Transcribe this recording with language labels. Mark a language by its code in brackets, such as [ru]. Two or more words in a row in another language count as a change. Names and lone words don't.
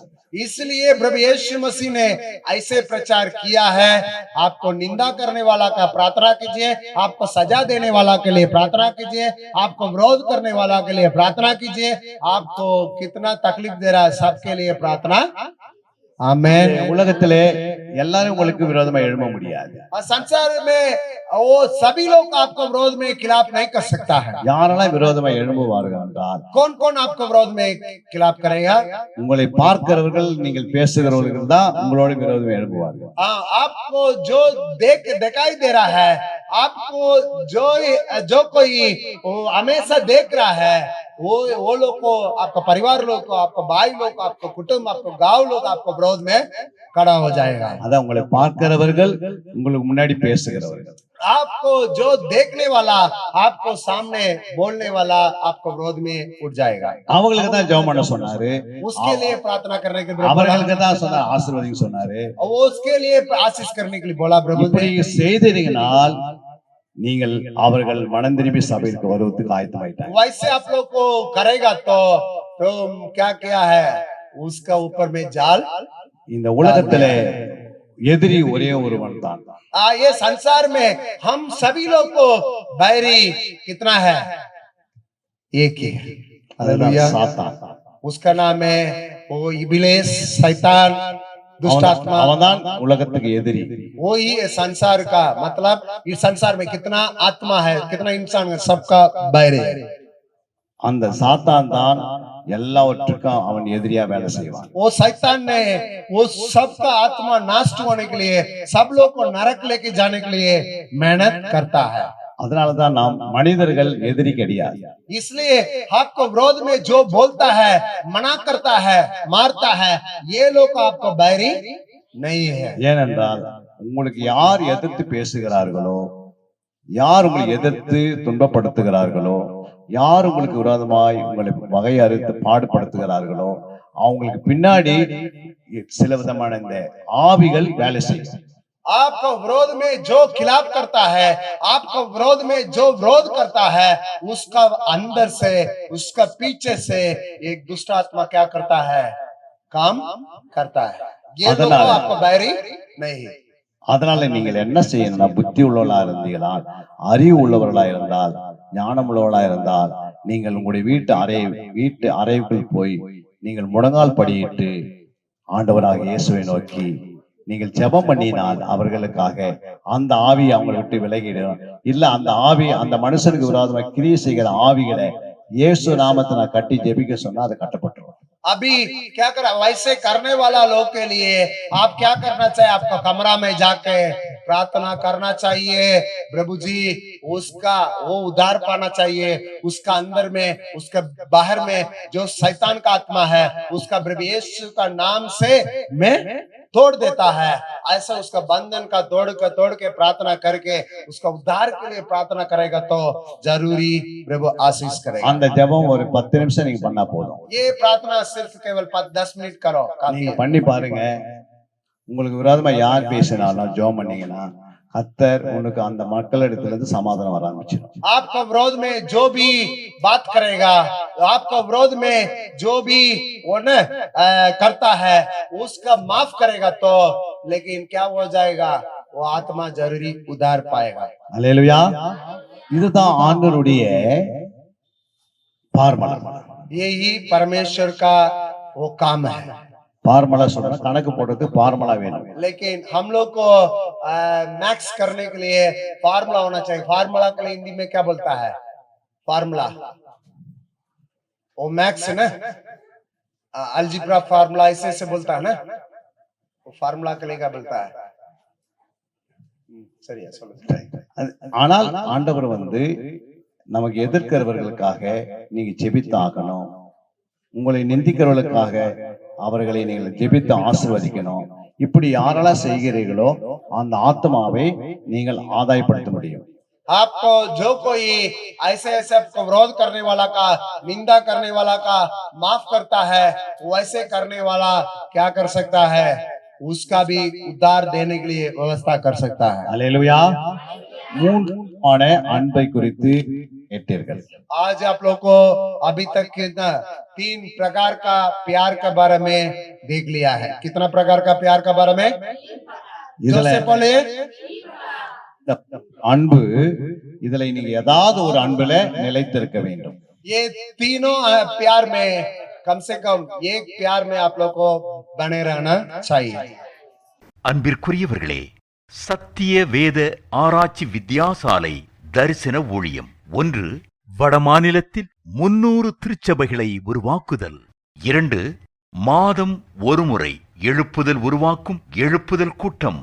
[hi] इसलिए प्रभु यीशु मसीह ने ऐसे प्रचार किया है, आपको निंदा करने वाला का प्रार्थना कीजिए, आपको सजा देने वाला के लिए प्रार्थना कीजिए, आपको विरोध करने वाला के लिए प्रार्थना कीजिए, आपको कितना तकलीफ दे रहा है सबके लिए प्रार्थना। आमेन। [ta] உலகத்திலே எல்லாரும் உங்களுக்கு விரோதமா எழும்ப முடியாது. [hi] और संसार में वो सभी लोग आपको विरोध में खिलाफ नहीं कर सकता है। [ta] யாரெல்லாம் விரோதமா எழும்புவார்கள் என்றால், [hi] कौन कौन आपको विरोध में खिलाफ करेगा, [ta] உங்களை பார்க்கிறவர்கள், நீங்கள் பேசுகிறவர்கள் தான் உங்களோட விரோதமா எழும்புவார்கள். [hi] हाँ, आपको जो दिखाई दे रहा है, आपको जो कोई हमेशा देख रहा है, वो लोग को, आपका परिवार लोग को, आपका भाई लोग को, आपका कुटुंब, आपको गांव लोग आपको विरोध में खड़ा हो जाएगा। [ta] அதான் உங்களை பார்க்கிறவர்கள், உங்களுக்கு முன்னாடி பேசுகிறவர்கள். [hi] आपको जो देखने वाला, आपको सामने बोलने वाला आपको विरोध में उठ जाएगा। [ta] அவங்களுக்கு தான் ஜெபம் பண்ண சொன்னாரு. [hi] उसके लिए प्रार्थना करने के लिए [ta] அவர்களுக்கு தான் சொன்னார், ஆசீர்வதிங்க சொன்னாரு. [hi] वो उसके लिए आशीष करने के लिए बोला प्रभु। [ta] இப்படி செய்தீங்கனால் நீங்கள் அவர்கள் மனம் திரும்பி சபைக்கு வருவதற்கு ஆயத்தமாயிட்டாங்க. [hi] वैसे आप लोग को करेगा तो क्या किया है, उसका ऊपर में जाल। [ta] இந்த உலகத்திலே எதிரி ஒரே ஒருவன் தான். [hi] ये संसार में हम सभी लोग को बैरी कितना है, एक ही है। हालेलुया। [ta] சாத்தான். [hi] उसका नाम है वो इबिलिस, शैतान, दुष्ट आत्मा। [ta] அவன்தான் உலகத்துக்கு எதிரி. [hi] वो ही संसार का मतलब, इस संसार में कितना आत्मा है, कितना इंसान है, सबका बैरी। [ta] அந்த சாத்தான் தான் எல்லாவற்றுக்கும் அவன் எதிரியா வேலை செய்வான். [hi] वो शैतान ने वो सबका आत्मा नाश होने के लिए, सब लोग को नरक लेके जाने के लिए मेहनत करता है। [ta] அதனாலதான் நாம் மனிதர்கள் எதிரி கிடையாது. [hi] इसलिए आपको विरोध में जो बोलता है, मना करता है, मारता है, ये लोग आपको बैरी नहीं है। ஏனென்றால் உங்களுக்கு யார் எதிர்த்து பேசுகிறார்களோ, யார் உங்களை எதிர்த்து துன்பப்படுத்துகிறார்களோ, யார் உங்களுக்கு விரோதமாய் உங்களை வகை அறுத்து பாடுபடுத்துகிறார்களோ, அவங்களுக்கு பின்னாடி சில விதமான இந்த ஆவிகள் வேலை செய்யும். आपको विरोध में जो खिलाफ करता है, आपको विरोध में जो विरोध करता है, उसका अंदर से, उसका पीछे से एक दुष्ट आत्मा क्या करता है, काम करता है। ये लोग आपको बैरी नहीं। [ta] அதனால நீங்கள் என்ன செய்யணும்னா, புத்தி உள்ளவர்களா இருந்தீங்களா, அறிவு உள்ளவர்களா இருந்தால், ஞானம் உள்ளவர்களா இருந்தால், நீங்கள் உங்களுடைய வீட்டு அறைக்குள் போய் நீங்கள் முழங்கால் படியிட்டு ஆண்டவராக இயேசுவை நோக்கி நீங்கள் ஜெபம் பண்ணினால் அவர்களுக்காக அந்த ஆவி அவங்களை விட்டு விலகிடும். இல்ல அந்த ஆவி, அந்த மனுஷனுக்கு விரோதமாக கிரியை செய்கிற ஆவிகளை இயேசு நாமத்தை நான் கட்டி ஜெபிக்க சொன்னா அதை கட்டப்பட்டுரும். [hi] अभी क्या कर वैसे करने वाला लोग के लिए आप क्या करना चाहिए? आपका कमरा में जाके प्रार्थना करना चाहिए, प्रभु जी उसका वो उद्धार पाना चाहिए, उसका अंदर में, उसका बाहर में जो शैतान का आत्मा है उसका प्रभु यीशु का नाम से मैं तोड़ देता है। ऐसा उसका बंधन का तोड़ के प्रार्थना करके उसका उद्धार के लिए प्रार्थना करेगा तो जरूरी प्रभु आशीष करेगा। [ta] அந்த ஜெபம் ஒரு 10 நிமிஷம் நீங்க பண்ணா போதும். [hi] ये प्रार्थना सिर्फ केवल 10 मिनट करो, [ta] நீங்க பண்ணி பாருங்க. உங்களுக்கு விரோதமா யார் பேசினாலும் ஜெபம் பண்ணீங்கன்னா கர்த்தர் உனக்கு அந்த மக்களிடத்துல இருந்து சமாதானம் வர ஆரம்பிச்சிடும். [hi] आपका विरोध में जो भी बात करेगा, आपका विरोध में जो भी वो न करता है उसका माफ करेगा तो, लेकिन क्या हो जाएगा, वो आत्मा जरूरी उद्धार पाएगा। [ta] அல்லேலூயா. இதுதான் ஆண்டவருடைய ஃபார்முலா. [hi] यही परमेश्वर का वो काम है। [ta] ஃபார்முலா சொல்றேன், கணக்கு போடுறதுக்கு ஃபார்முலா வேணும். [hi] लेकिन हम लोग को मैक्स करने के लिए फार्मूला होना चाहिए। फार्मूला के लिए हिंदी में क्या बोलता है? फार्मूला वो मैक्स है ना, [en] algebra formula [hi] ऐसे बोलता है ना, वो फार्मूला के लिए क्या बोलता है? [ta] சரியா சொல்லுங்க. ஆனால் ஆண்டவர் நமக்கு எதிர்க்கிறவர்களுக்காக நீங்க ஜெபித்தாகணும். உங்களை நிந்திக்கிறவர்களுக்காக அவர்களை நீங்கள் ஜெபித்து ஆசீர்வதிக்கணும். இப்படி யாரெல்லாம் செய்கிறீர்களோ அந்த ஆத்மாவை நீங்கள் ஆதாயப்படுத்த முடியும். [hi] आपको जो कोई ऐसे आपको विरोध करने वाला का, निंदा करने वाला का माफ करता है, वैसे करने वाला क्या कर सकता है? उसका भी उद्धार देने के लिए व्यवस्था कर सकता है। [ta] அல்லேலூயா. மூன்றான அன்பை குறித்து கேட்டீர்கள். [hi] आज आप लोग को अभी तक कितना 3 प्रकार का प्यार के बारे में देख लिया है। कितना प्रकार का प्यार के बारे में? [ta] இதுல [hi] सबसे पहले [ta] அன்பு, இதுல நீங்க ஏதாவது ஒரு அன்புல நிலைத்திருக்க வேண்டும். [hi] ये तीनों प्यार में कम से कम एक प्यार में आप लोग को बने रहना चाहिए। [ta] அன்பிற்குரியவர்களே, சத்திய வேத ஆராய்ச்சி வித்தியாசாலை தரிசன ஊழியம் 1. வடமாநிலத்தில் 300 திருச்சபைகளை உருவாக்குதல். 2. மாதம் ஒருமுறை எழுப்புதல் உருவாக்கும் எழுப்புதல் கூட்டம்.